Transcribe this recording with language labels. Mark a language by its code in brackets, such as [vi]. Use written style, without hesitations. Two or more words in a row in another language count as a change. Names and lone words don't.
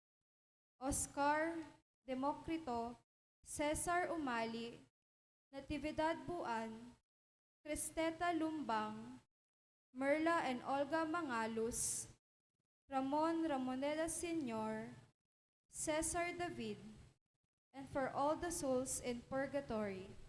[en] Oscar Democrito, Cesar Umali, Natividad Buan, Cristeta Lumbang, Merla and Olga Mangalus, Ramon Ramoneda Sr., Cesar David, and for all the souls in purgatory.